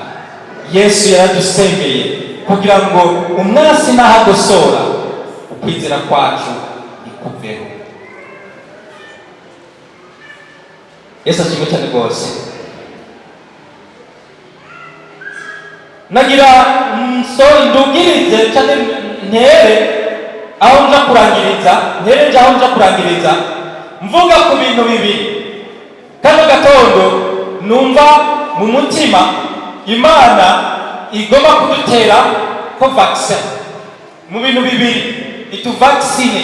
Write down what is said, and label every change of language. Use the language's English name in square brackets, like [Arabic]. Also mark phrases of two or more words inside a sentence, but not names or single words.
[Rundi] Yesu yaradusengeye kugira ngo umwasi nahagosora, ukwizera kwacu ikuveho. Yesu ashimwe cyane rwose. Nagira ndugirize cyane ntere aho nja kurangiriza, mvuga ku bintu bibiri. Kano gatondo numva mu mutima Imana igomba kudutera ko vaccine mu bintu bibiri, ituvaccine.